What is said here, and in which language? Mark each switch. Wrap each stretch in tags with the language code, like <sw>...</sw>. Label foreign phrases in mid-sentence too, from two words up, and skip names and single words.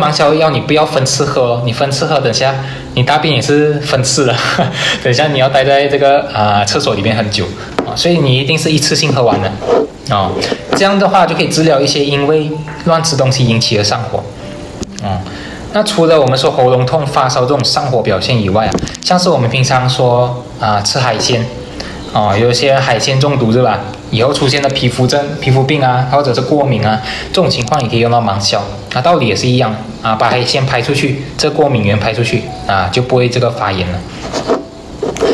<zh>盲銷藥你不要分次喝你分次喝等下你大便也是分次的等下你要待在這個廁所裡面很久所以你一定是一次性喝完的這樣的話就可以治療一些因為亂吃東西引起的上火那除了我們說喉嚨痛、發燒這種上火表現以外像是我們平常說吃海鮮有些海鮮中毒是吧？以後出現的皮膚症、皮膚病或者是過敏這種情況也可以用到盲銷道理也是一樣把海鮮排出去，這過敏源排出去就不會這個發炎了。</zh>